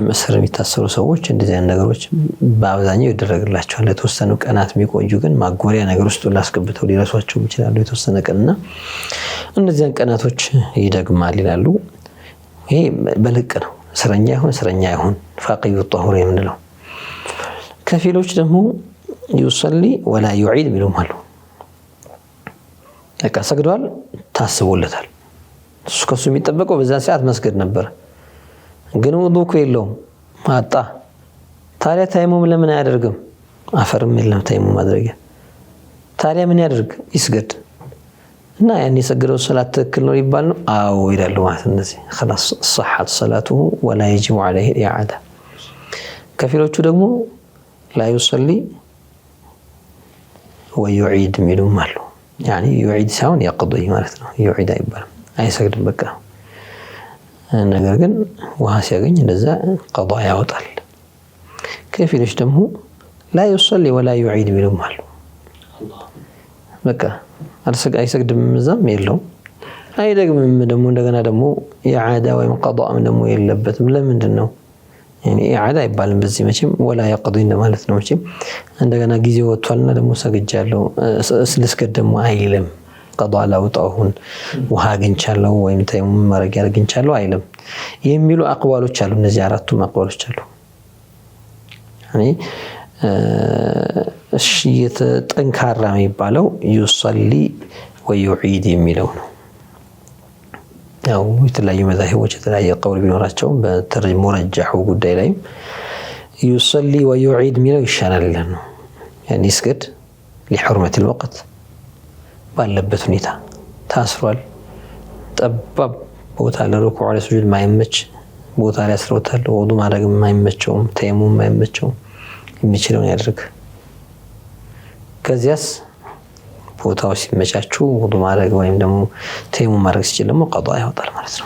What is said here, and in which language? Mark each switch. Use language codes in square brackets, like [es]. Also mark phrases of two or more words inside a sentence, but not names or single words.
[am] እስር የሚታሰሩ ሰዎች እንደዚህ አይነት ነገሮች በአብዛኛው ይደረግላቸዋል። ለተወሰኑ ቀናት የሚቆዩ ግን ማጎሪያ ነገር ውስጥ ላስገብተው ሊረሷቸው ይችላሉ የተወሰነ ቀንና እነዚያን ቀናቶች ይደግማል ይላሉ። ይሄ በልቅ ነው። እስረኛ ይሁን ፋቂዱ الطهور የምንለው። ከፊሎች ደግሞ [ar] يصلي ولا يعيد [am] የሚሉም አሉ። በቃ ሰግዷል ታስቦለታል። እሱ ከሱ የሚጠበቀው በዛ ሰዓት መስገድ ነበር። ግን ውዱእ እኮ የለውም አጣ። ታዲያ ተየሙም ለምን አያደርግም? አፈርም የለም ተየሙም ማድረጊያ። ታዲያ ምን ያደርግ? ይስገድ እና ያን የሰገደው ሶላት ትክክል ነው ይባል ነው? አዎ ይላሉ ማለት እነዚህ [ar] خلاص صحت صلاته ولا يجب عليه الاعاده። [am] ከፊሎቹ ደግሞ [ar] لا يصلي ويعيد [am] የሚሉም አሉ። [ar] يعني يعيد [am] ሳይሆን يقضي ማለት ነው። يعيد አይባልም አይሰግድም በቃ። ነገር ግን ውሃ ሲያገኝ እንደዛ ቀዷ ያወጣል። ከፊሎች ደግሞ [ar] لا يصلي ولا يعيد [am] የሚሉም አሉ። በቃ አይሰግድም እዛም የለውም አይደግምም ደግሞ እንደገና ደግሞ ኢዓዳ ወይም ቀዷም ደግሞ የለበትም። ለምንድን ነው يعني ኢዓዳ አይባልም በዚህ መቼም [ar] ولا يقضي [am] ማለት ነው። መቼም እንደገና ጊዜ ወጥቷልና ደግሞ ሰግጃለሁ ልስገድ ደግሞ አይልም። ቀዷ ላውጣውን ውሃ አግኝቻለሁ ወይም ተየሙም ማድረግ አግኝቻለሁ አይልም የሚሉ አቅዋሎች አሉ። እነዚህ አራቱም አቅዋሎች አሉ። ያኒ እሺ የተጠንካራ የሚባለው [ar] يصلي ويعيد [am] የሚለው ነው። ያው የተለያዩ መዛሂቦች የተለያየ ቀውል ቢኖራቸው በተርጅም ሙረጃሁ ጉዳይ ላይ [ar] يصلي ويعيد [am] የሚለው ይሻላል ይላል ነው። ያኒ ይስገድ [ar] لحرمة الوقت [am] ባለበት ሁኔታ ታስሯል። ጠባብ ቦታ ለሩኩዕ ለሱጁድ ማይመች ቦታ ላይ አስሮታል። ወዱ ማድረግ ማይመቸውም ተየሙም ማይመቸውም የሚችለውን ያድርግ። ከዚያስ ቦታው ሲመቻቹ ወዱ ማድረግ ወይም ደግሞ ተየሙም ማድረግ ሲችል ደግሞ ቀዷ ያወጣል ማለት ነው።